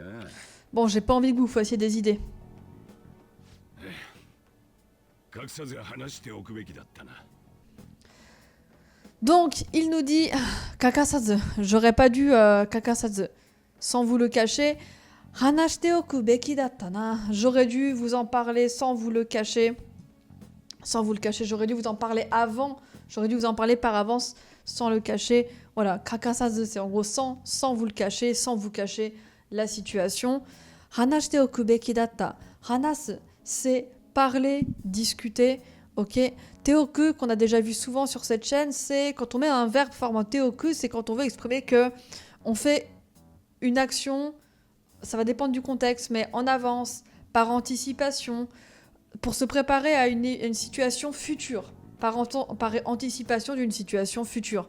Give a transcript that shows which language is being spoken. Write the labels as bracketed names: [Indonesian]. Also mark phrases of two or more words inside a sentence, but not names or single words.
[French] Bon, j'ai pas envie que vous fassiez des idées. [Japanese] 隠さず話しておくべきだったな。 [French] Donc, il nous dit Kakasadze, j'aurais pas dû Kakasadze. Sans vous le cacher, [Japanese] 話しておくべきだったな. [French] J'aurais dû vous en parler sans vous le cacher. Sans vous le cacher, j'aurais dû vous en parler avant. J'aurais dû vous en parler par avance sans le cacher. Voilà, Kakasadze, c'est en gros sans vous le cacher, sans vous cacher la situation. [Japanese] 話しておくべきだった. [French] Hanas, c'est parler, discuter. Ok, teoku, qu'on a déjà vu souvent sur cette chaîne, c'est quand on met un verbe formant teoku, c'est quand on veut exprimer que on fait une action, ça va dépendre du contexte, mais en avance, par anticipation, pour se préparer à une situation future, par anticipation d'une situation future.